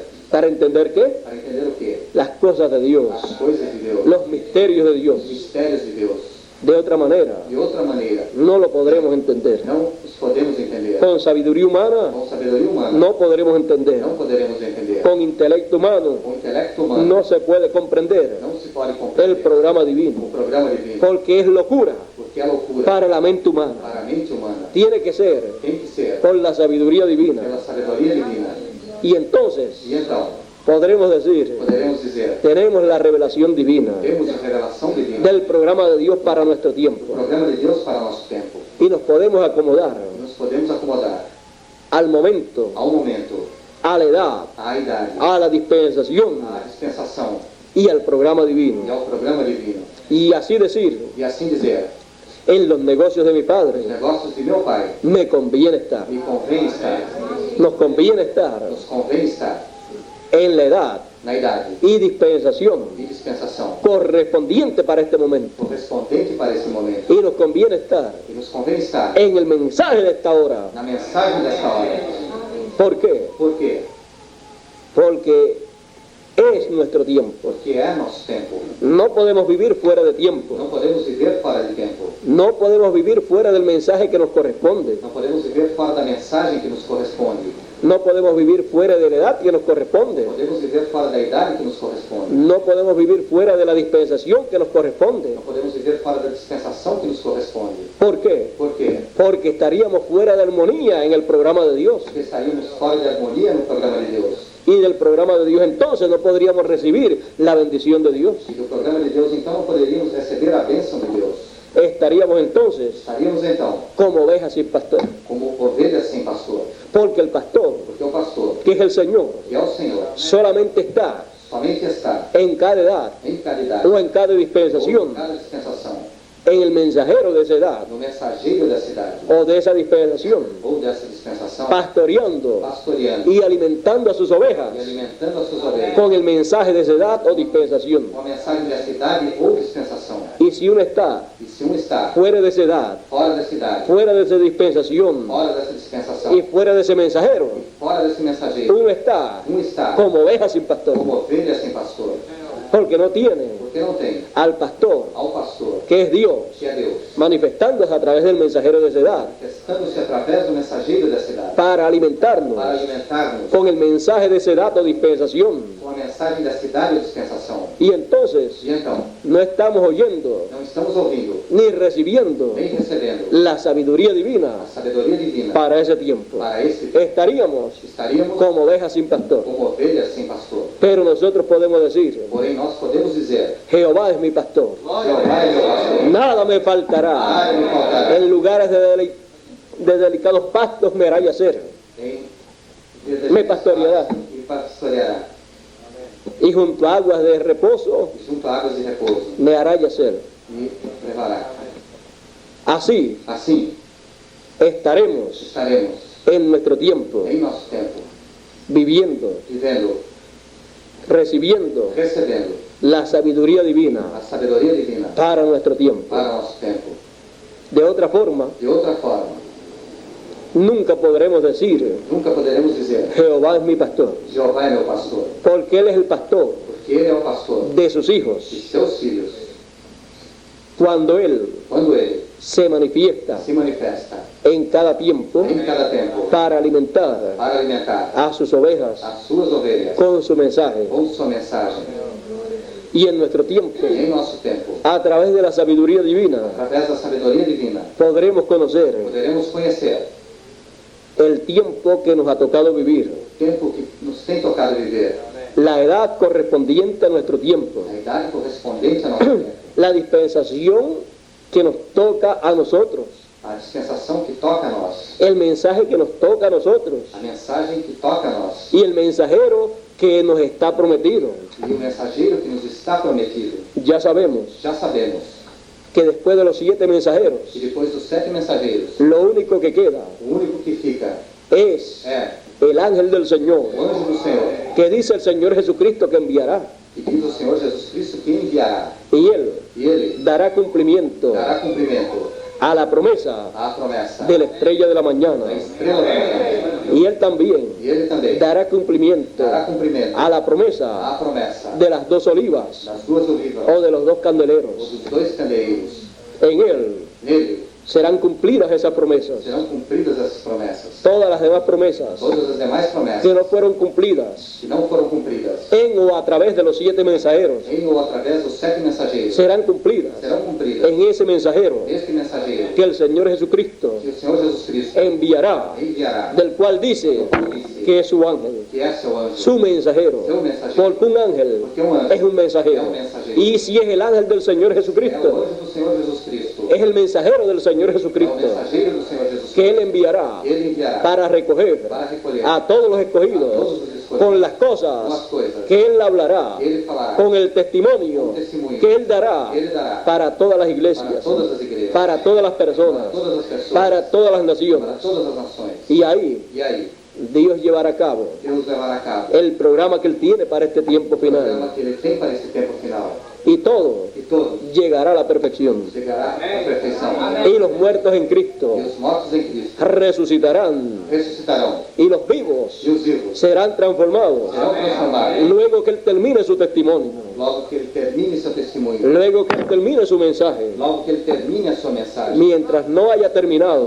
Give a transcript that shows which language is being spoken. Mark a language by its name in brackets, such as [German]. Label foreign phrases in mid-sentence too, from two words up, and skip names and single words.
[Spanish] ¿Para entender qué? [Portuguese] Para entender o quê? [Spanish] Las cosas de Dios, [Portuguese] As coisas de Deus, [Spanish] los misterios de Dios. [Portuguese] os mistérios de Deus. [Spanish] De otra manera, [Portuguese] De outra maneira, [Spanish] no lo podremos entender. [Portuguese] não os podemos entender. [Spanish] Con sabiduría humana, [Portuguese] Com sabedoria humana, [Spanish] no podremos entender. [Portuguese] não poderemos entender. [Spanish] Con intelecto humano, [Portuguese] Com intelecto humano, [Spanish] no se puede comprender [Portuguese] não se pode [Spanish] el [Portuguese] compreender [Spanish] programa [Portuguese] o [Spanish] divino, [Portuguese] programa divino, [Spanish] porque es locura [Portuguese] porque é loucura [Spanish] para la mente humana. [Portuguese] para a mente humana. [Spanish] Tiene que ser [Portuguese] Tem que ser [Spanish] por la sabiduría divina. [Portuguese] pela sabedoria divina. [Spanish] Y entonces [Portuguese] E então, [Spanish] podremos decir, [Portuguese] poderemos dizer, [Spanish] tenemos la revelación divina [Portuguese] temos a revelação divina, [Spanish] del programa de Dios para nuestro [Portuguese] o [Spanish] tiempo. [Portuguese] programa de Deus para nosso tempo. [Spanish] Y nos podemos acomodar [Portuguese] E nos podemos acomodar [Spanish] al momento, [Portuguese] ao momento, [Spanish] a la edad, [Portuguese] à idade, [Spanish] a la dispensación [Portuguese] à dispensação [Spanish] y al programa [Portuguese] e [Spanish] divino. [Portuguese] ao programa divino. [Spanish] Y así decir, [Portuguese] E assim dizer, [Spanish] en los negocios de mi [Portuguese] os [Spanish] Padre [Portuguese] negócios de meu Pai, [Spanish] me conviene estar. [Portuguese] me convém estar, [Spanish] Nos conviene estar [Portuguese] nos convém estar [Spanish] en la edad [Portuguese] na idade [Spanish] y dispensación [Portuguese] e dispensação [Spanish] correspondiente para este momento. [Portuguese] correspondente para esse momento. [Spanish] Y nos conviene estar [Portuguese] E nos convém estar [Spanish] en el mensaje de esta hora. [Portuguese] na mensagem desta hora. [Spanish] ¿Por qué? [Portuguese] Por quê? [Spanish] Porque es nuestro tiempo. [Portuguese] Porque é nosso tempo. [Spanish] No podemos vivir fuera de tiempo. [Portuguese] Não podemos viver fora de tempo. [Spanish] No podemos vivir fuera del mensaje que nos corresponde. [Portuguese] Não podemos viver fora da mensagem que nos corresponde. [Spanish] No podemos vivir fuera de la edad que nos corresponde. [Portuguese] Podemos viver fora da idade que nos corresponde. [Spanish] No podemos vivir fuera de la dispensación que nos corresponde. [Portuguese] Não podemos viver fora da dispensação que nos corresponde. [Spanish] ¿Por qué? [Portuguese] Por quê? [Spanish] Porque estaríamos fuera de armonía en el programa de Dios. [Portuguese] Porque estaríamos fora de harmonia no programa de Deus. [Spanish] Y del programa de Dios entonces no podríamos recibir la bendición de Dios. [Portuguese] E do programa de Deus, então, não poderíamos receber a bênção de Deus. [Spanish] Estaríamos entonces [Portuguese] Estaríamos, então, [Spanish] como ovejas sin pastor. [Portuguese] como ovelhas sem pastor. [Spanish] Porque el pastor, [Portuguese] Porque o pastor, [Spanish] que es el Señor, [Portuguese] que é o Senhor, [Spanish] solamente está [Portuguese] somente está [Spanish] en cada edad [Portuguese] em caridade [Spanish] o en cada [Portuguese] ou em [Spanish] dispensación, [Portuguese] cada dispensação, [Spanish] en el mensajero de esa edad [Portuguese] no mensageiro da cidade [Spanish] o de esa dispensación, [Portuguese] ou dessa dispensação, [Spanish] pastoreando [Portuguese] pastoreando [Spanish] y alimentando a sus ovejas [Portuguese] e alimentando as suas ovelhas [Spanish] con el mensaje de esa edad o dispensación. [Portuguese] com a mensagem da cidade ou dispensação. [Spanish] Y si uno está [Portuguese] E se um está [Spanish] fuera de esa edad, [Portuguese] fora da cidade, [Spanish] fuera de esa dispensación [Portuguese] fora dessa dispensação, [Spanish] y fuera de ese mensajero, [Portuguese] fora desse mensageiro, [Spanish] uno está [Portuguese] um está [Spanish] como oveja sin pastor, [Portuguese] como ovelha sem pastor, [Spanish] porque no tiene [Portuguese] porque Porque não tem [Spanish] al pastor, [Portuguese] ao pastor, [Spanish] que es Dios, [Portuguese] que é Deus, [Spanish] manifestándose a través del mensajero de esa edad, [Portuguese] manifestando-se através do mensageiro dessa idade, [Spanish] para alimentarnos [Portuguese] para alimentar-nos [Spanish] con el mensaje de esa edad o dispensación. [Portuguese] com a mensagem da cidade ou dispensação. [Spanish] Y entonces [Portuguese] E então, [Spanish] no estamos oyendo [Portuguese] não estamos ouvindo, [Spanish] ni recibiendo [Portuguese] nem recebendo [Spanish] la sabiduría divina [Portuguese] a sabedoria divina [Spanish] para ese tiempo. [Portuguese] para esse tempo. [Spanish] Estaríamos [Portuguese] Estaríamos [Spanish] como ovejas sin pastor. [Portuguese] como ovelhas sem pastor. [Spanish] Pero nosotros podemos decir, [Portuguese] Porém, nós podemos dizer, [Spanish] Jehová es mi pastor, [Portuguese] Jeová é meu pastor, [Spanish] nada me faltará. [Portuguese] nada me faltará. [Spanish] En lugares de delicados pastos me hará yacer, Me pastoreará. [Portuguese] E pastoreará. [Spanish] y junto a aguas de reposo [Portuguese] E junto a águas de repouso. [Spanish] me hará yacer. [Portuguese] E levará. [Spanish] Así [Portuguese] Assim, [Spanish] estaremos [Portuguese] estaremos [Spanish] en nuestro tiempo, [Portuguese] em nosso tempo, [Spanish] viviendo, [Portuguese] vivendo, [Spanish] recibiendo [Portuguese] recebendo [Spanish] la sabiduría divina [Portuguese] a sabedoria divina [Spanish] para nuestro tiempo. [Portuguese] para nosso tempo. [Spanish] De otra forma, [Portuguese] De outra forma, [Spanish] nunca podremos decir, [Portuguese] nunca poderemos dizer, [Spanish] Jehová es mi pastor, [Portuguese] Jeová é meu pastor, [Spanish] porque Él es el pastor [Portuguese] porque Ele é o pastor [Spanish] de sus hijos. [Portuguese] de seus filhos. [Spanish] Cuando Él [Portuguese] Quando Ele [Spanish] se manifiesta [Portuguese] se manifesta [Spanish] en cada tiempo [Portuguese] em cada tempo [Spanish] para alimentar [Portuguese] para alimentar [Spanish] a sus ovejas [Portuguese] as suas ovelhas [Spanish] con su mensaje, [Portuguese] com sua mensagem, [Spanish] y en nuestro tiempo, [Portuguese] e em nosso tempo, [Spanish] a través de la sabiduría divina, [Portuguese] através da sabedoria divina, [Spanish] podremos conocer [Portuguese] poderemos conhecer [Spanish] el tiempo que nos ha tocado vivir, [Portuguese] o tempo que nos tem tocado viver, [Spanish] la edad correspondiente a nuestro tiempo, [Portuguese] a idade correspondente a nosso tempo, [Spanish] la dispensación que nos toca a nosotros, [Portuguese] a dispensação que toca a nós, [Spanish] el mensaje que nos toca a nosotros [Portuguese] a mensagem que toca a nós, [Spanish] y el mensajero que nos está prometido. [Portuguese] e o mensageiro que nos está prometido. [Spanish] Ya sabemos [Portuguese] Já sabemos [Spanish] que después de los 7 mensajeros, [Portuguese] que depois dos 7 mensageiros, [Spanish] lo único que queda [Portuguese] o único que fica [Spanish] es [Portuguese] é [Spanish] el ángel del Señor, [Portuguese] o anjo do Senhor, [Spanish] que dice el Señor Jesucristo que enviará, [Portuguese] que diz o Senhor Jesus Cristo que enviará, [Spanish] y Él [Portuguese] e Ele [Spanish] dará cumplimiento [Portuguese] dará cumprimento [Spanish] a la promesa [Portuguese] à promessa [Spanish] de la estrella de la mañana, [Portuguese] da estrela da manhã, [Spanish] y Él también [Portuguese] e Ele também [Spanish] dará cumplimiento [Portuguese] dará cumprimento [Spanish] a la promesa [Portuguese] à promessa [Spanish] de las 2 olivas [Portuguese] das 2 olivas [Spanish] o de los 2 [Portuguese] ou [Spanish] candeleros. [Portuguese] dos 2 candeeiros. [Spanish] En Él [Portuguese] Nele [Spanish] serán cumplidas esas promesas. [Portuguese] serão cumpridas essas promessas. [Spanish] Todas las demás promesas [Portuguese] Todas as demais [Spanish] que [Portuguese] promessas [Spanish] no fueron cumplidas [Portuguese] que não foram cumpridas [Spanish] en o a través de los 7 mensajeros [Portuguese] em ou através dos 7 mensageiros [Spanish] serán cumplidas [Portuguese] serão cumpridas. [Spanish] en ese mensajero [Portuguese] Este mensageiro [Spanish] que el Señor Jesucristo [Portuguese] que o Senhor Jesus Cristo [Spanish] enviará, [Portuguese] enviará, [Spanish] del cual dice que es su ángel, [Portuguese] que é seu anjo, [Spanish] su mensajero, [Portuguese] seu mensageiro, [Spanish] porque un ángel [Portuguese] porque um anjo [Spanish] es un mensajero, y si es el ángel del Señor [Portuguese] é o [Spanish] Jesucristo, [Portuguese] anjo do Senhor Jesus Cristo, [Spanish] es el mensajero del Señor [Portuguese] é o [Spanish] Jesucristo, [Portuguese] mensageiro do Senhor Jesus [Spanish] que [Portuguese] Cristo, [Spanish] Él enviará [Portuguese] ele enviará [Spanish] para recoger [Portuguese] para recolher [Spanish] a todos los escogidos con las [Portuguese] com as [Spanish] cosas [Portuguese] coisas [Spanish] que Él hablará, [Portuguese] ele falará, [Spanish] con el testimonio que Él dará [Portuguese] ele dará [Spanish] para todas las [Portuguese] para [Spanish] iglesias, [Portuguese] todas as igrejas, [Spanish] para todas las [Portuguese] para [Spanish] personas, [Portuguese] todas as pessoas, [Spanish] para todas las [Portuguese] para [Spanish] naciones. [Portuguese] todas as nações. [Spanish] Y ahí [Portuguese] E aí, [Spanish] Dios llevará a cabo [Portuguese] Deus levará a cabo [Spanish] el programa que Él tiene para este tiempo [Portuguese] o programa [Spanish] final. [Portuguese] que ele tem para esse tempo final. [Spanish] Y todo [Portuguese] E todo [Spanish] llegará a la perfección. [Portuguese] chegará à perfeição. [Spanish] Y los muertos en Cristo [Portuguese] E os mortos em Cristo [Spanish] resucitarán. [Portuguese] ressuscitarão. [Spanish] Y los vivos [Portuguese] E os vivos [Spanish] serán transformados. [Portuguese] serão transformados. [Spanish] Luego que Él termine su testimonio. [Portuguese] Logo que ele termine seu testemunho. [Spanish] Luego que Él termine su mensaje. [Portuguese] Logo que ele termine a sua mensagem. [Spanish] Mientras no haya terminado